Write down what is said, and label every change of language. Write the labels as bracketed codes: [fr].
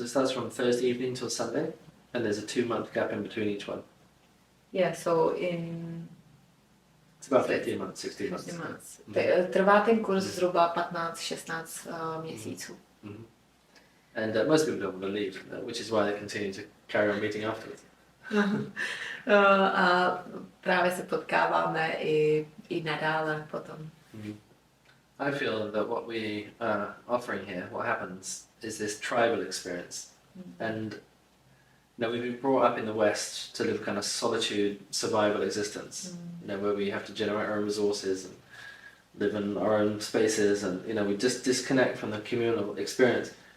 [en] It starts from Thursday evening till Sunday, and there's a 2-month gap in between each one. Yeah, so it's about 15 months, 16 months. [cs] Trvá ten kurz zhruba 15-16 měsíců. [en] And most people don't want to leave, which is why they continue to carry on meeting afterwards. [cs] A právě se potkáváme i nadále potom. [en] I feel that what we are offering here, what happens, is this tribal experience. And you know, we've been brought up in the West to live kind of solitude, survival existence. You know, where we have to generate our own resources and live in our own spaces, and you know, we just disconnect from the communal experience.